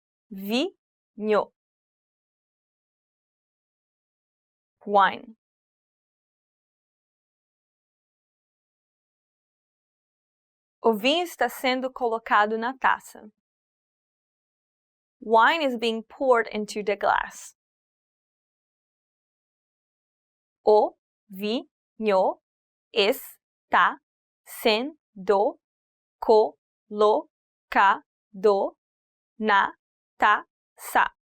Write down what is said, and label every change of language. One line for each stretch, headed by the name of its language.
Portuguese: Vinho.
English: Wine.
Portuguese: O vinho está sendo colocado na taça.
English: Wine is being poured into the glass.
Portuguese: O vinho está sendo colocado na taça.